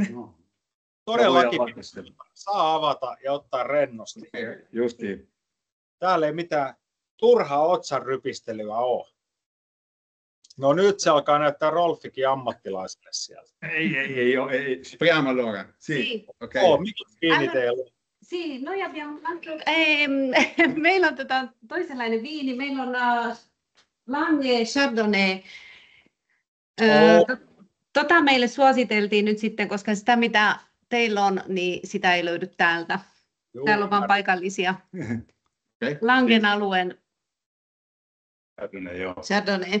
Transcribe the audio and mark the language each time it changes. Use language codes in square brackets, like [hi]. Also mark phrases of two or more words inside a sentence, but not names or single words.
[fi] Todellakin saa avata ja ottaa rennosti. Justiin. Täällä ei mitään turhaa otsan rypistelyä ole. No nyt se alkaa näyttää Rolfikin ammattilaiselle sieltä. Ei ole. [it] Spriamo allora. Sì. [fi] Okay. Mikä viini teillä on? [it] Sì, noi abbiamo [fi] meillä on toisenlainen viini. Meillä on Lange Chardonnay. Tota meille suositeltiin nyt sitten, koska sitä mitä teillä on, niin sitä ei löydy täältä. Täällä on vain paikallisia. Langen alueen Chardonnay.